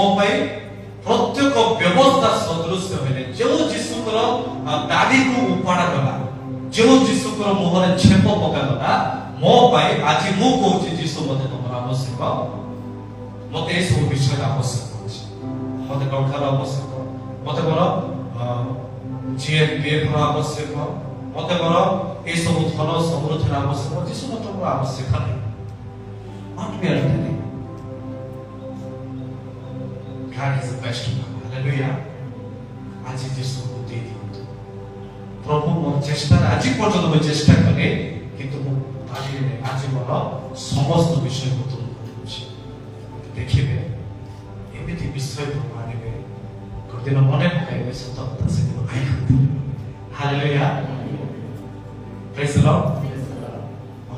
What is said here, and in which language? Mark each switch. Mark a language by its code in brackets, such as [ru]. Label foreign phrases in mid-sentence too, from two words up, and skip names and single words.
[or] ପାଇଁ ପ୍ରତ୍ୟେକ ବ୍ୟବସ୍ଥା ସଦୃଶ୍ୟ ହେଲେ ଯେଉଁ ଯୀଶୁଙ୍କର ଦାଢ଼ିକୁ ଉପାଡ଼ା ଗଲା ଯେଉଁ ଯୀଶୁଙ୍କର ମୁହଁରେ ଛେପ ପକାଗଲା ମୋ ପାଇଁ ଆଜି ମୁଁ କହୁଛି ଯୀଶୁ ମତେ ତମର ଆବଶ୍ୟକ ମତେ ଏସବୁ ବିଷୟରେ ଆବଶ୍ୟକ ଅଛି ମତେ ଟଙ୍କାର ଆବଶ୍ୟକ ମତେ ମୋର GFPF ଆବଶ୍ୟକ ମତେ ମୋର ଏସବୁ ଧନ ସମୃଦ୍ଧିର ଆବଶ୍ୟକ ଯୀଶୁ ମତେ ମୋର ଆବଶ୍ୟକ ନାହିଁ [en] Not me already. God is the best one. Hallelujah. [or] ଆଜି ଯୀଶୁକୁ ଦେଇଦିଅନ୍ତୁ ପ୍ରଭୁ ମୋ ଚେଷ୍ଟା ଆଜି ପର୍ଯ୍ୟନ୍ତ ମୁଁ ଚେଷ୍ଟା କରେ କିନ୍ତୁ ମୁଁ ପାରିବିନି ଆଜି ମୋର ସମସ୍ତ ବିଷୟକୁ ତୁମକୁ ଦେଉଛି ଦେଖିବେ ଏମିତି ବିଷୟକୁ ଆଣିବେ ଗୋଟିଦିନ ମନେ ପକାଇବେ ସତ କଥା ସେଦିନ ଭାଇ ହାଲେଲୁୟା [en] Praise the Lord [or] ଆଉ